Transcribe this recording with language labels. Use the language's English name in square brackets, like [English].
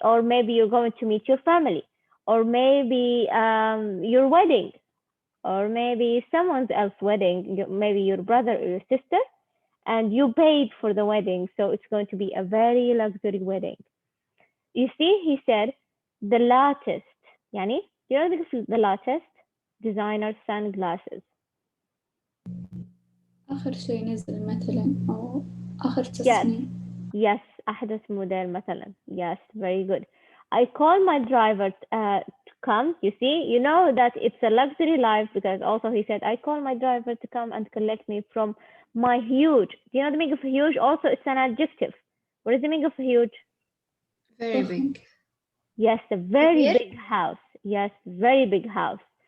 [English] Or maybe you're going to meet your family, or maybe your wedding, or maybe someone else's wedding, maybe your brother or your sister, and you paid for the wedding, so it's going to be a very luxury wedding. You see, he said the latest, يعني, you know the latest designer sunglasses. [Arabic] آخر شيء نزل مثلا أو آخر تصميم. Yes, أحدث موديل مثلا. [English] Yes, very good. I call my driver to come. You see, you know that it's a luxury life because also he said, I call my driver to come and collect me from my huge. Do you know the meaning of huge? Also, it's an adjective. What is the meaning of huge? Very big. Yes, a very big house. Yes, very big house.